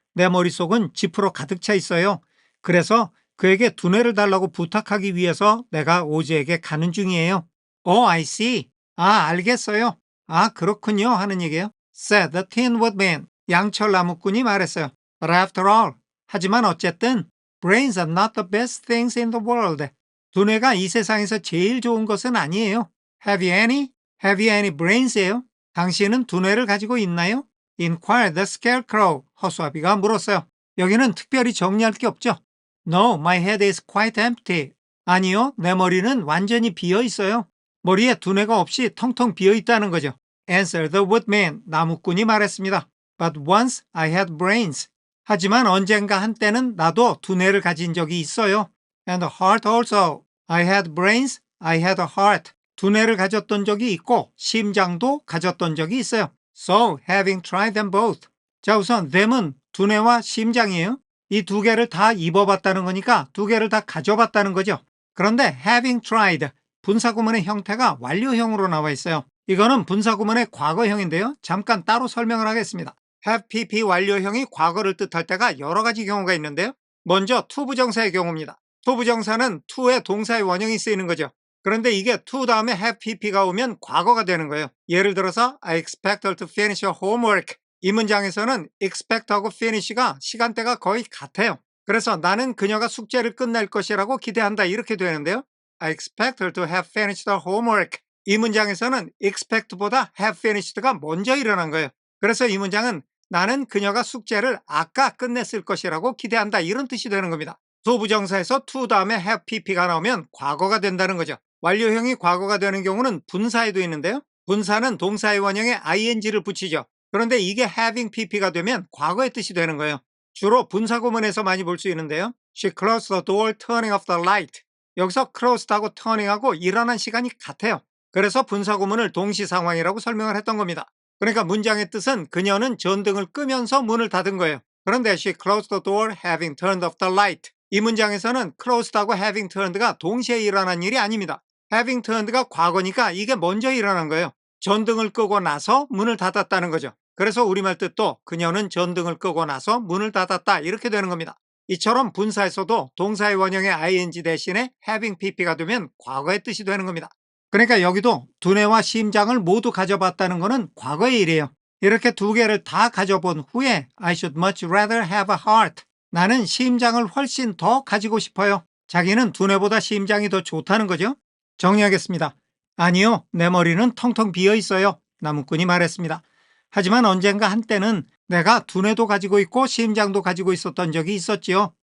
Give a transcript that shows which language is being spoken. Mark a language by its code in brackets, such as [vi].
[ko] 내 머릿속은 지프로 가득 차 있어요. 그래서 그에게 두뇌를 달라고 부탁하기 위해서 내가 오즈에게 가는 중이에요. [en] Oh, I see. [ko] 아, 알겠어요. 아, 그렇군요. 하는 얘기예요. [en] Said the Tin Woodman. [ko] 양철 나무꾼이 말했어요. [en] But after all. [ko] 하지만 어쨌든 [en] brains are not the best things in the world. [ko] 두뇌가 이 세상에서 제일 좋은 것은 아니에요. [en] Have you any? Have you any brains예요? [ko] 당신은 두뇌를 가지고 있나요? [en] Inquired the scarecrow. [ko] 허수아비가 물었어요. 여기는 특별히 정리할 게 없죠? [en] No, my head is quite empty. [ko] 아니요, 내 머리는 완전히 비어 있어요. 머리에 두뇌가 없이 텅텅 비어 있다는 거죠. [en] Answered the woodman. [ko] 나무꾼이 말했습니다. [en] But once I had brains. [ko] 하지만 언젠가 한때는 나도 두뇌를 가진 적이 있어요. [en] And a heart also. I had brains. I had a heart. [ko] 두뇌를 가졌던 적이 있고 심장도 가졌던 적이 있어요. [en] So, having tried them both. [ko] 자, 우선 them은 두뇌와 심장이에요. 이 두 개를 다 입어봤다는 거니까 두 개를 다 가져봤다는 거죠. 그런데 [en] having tried, [ko] 분사구문의 형태가 완료형으로 나와 있어요. 이거는 분사구문의 과거형인데요. 잠깐 따로 설명을 하겠습니다. have pp 완료형이 과거를 뜻할 때가 여러 가지 경우가 있는데요. 먼저 to 부정사의 경우입니다. to 부정사는 to의 동사의 원형이 쓰이는 거죠. 그런데 이게 to 다음에 have pp가 오면 과거가 되는 거예요. 예를 들어서 [en] I expect her to finish her homework. [ko] 이 문장에서는 expect하고 finish가 시간대가 거의 같아요. 그래서 나는 그녀가 숙제를 끝낼 것이라고 기대한다 이렇게 되는데요. [en] I expect her to have finished her homework. [ko] 이 문장에서는 expect보다 have finished가 먼저 일어난 거예요. 그래서 이 문장은 나는 그녀가 숙제를 아까 끝냈을 것이라고 기대한다 이런 뜻이 되는 겁니다. to 부정사에서 to 다음에 have pp가 나오면 과거가 된다는 거죠. 완료형이 과거가 되는 경우는 분사에도 있는데요. 분사는 동사의 원형에 ing를 붙이죠. 그런데 이게 having pp가 되면 과거의 뜻이 되는 거예요. 주로 분사구문에서 많이 볼 수 있는데요. [en] She closed the door, turning off the light. [ko] 여기서 closed하고 turning하고 일어난 시간이 같아요. 그래서 분사구문을 동시상황이라고 설명을 했던 겁니다. 그러니까 문장의 뜻은 그녀는 전등을 끄면서 문을 닫은 거예요. 그런데 [en] she closed the door having turned off the light. [ko] 이 문장에서는 closed하고 having turned가 동시에 일어난 일이 아닙니다. having turned가 과거니까 이게 먼저 일어난 거예요. 전등을 끄고 나서 문을 닫았다는 거죠. 그래서 우리말 뜻도 그녀는 전등을 끄고 나서 문을 닫았다 이렇게 되는 겁니다. 이처럼 분사에서도 동사의 원형의 ing 대신에 having pp가 되면 과거의 뜻이 되는 겁니다. 그러니까 여기도 두뇌와 심장을 모두 가져봤다는 것은 과거의 일이에요. 이렇게 두 개를 다 가져본 후에 [en] I should much rather have a heart. [ko] 나는 심장을 훨씬 더 가지고 싶어요. 자기는 두뇌보다 심장이 더 좋다는 거죠. 정리하겠습니다. 아니요, 내 머리는 텅텅 비어 있어요. 나무꾼이 말했습니다. 하지만 언젠가 한때는 내가 두뇌도 가지고 있고 심장도 가지고 있었던 적이 있었지요.